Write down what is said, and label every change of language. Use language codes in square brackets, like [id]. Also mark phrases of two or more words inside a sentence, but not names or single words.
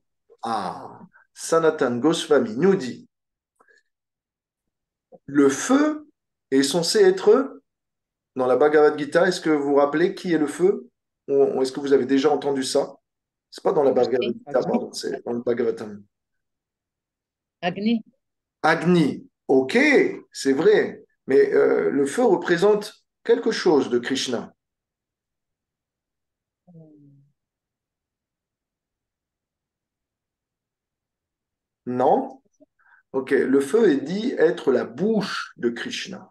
[fr] Sanatan Goswami nous dit, le feu est censé être, dans la Bhagavad Gita, est-ce que vous vous rappelez qui est le feu? Ou est-ce que vous avez déjà entendu ça? C'est pas dans la Bhagavad Agni. Gita, pardon, c'est dans le Bhagavatam. Agni. Agni, ok, c'est vrai, mais le feu représente quelque chose de Krishna. Non? Ok, le feu est dit être la bouche de Krishna.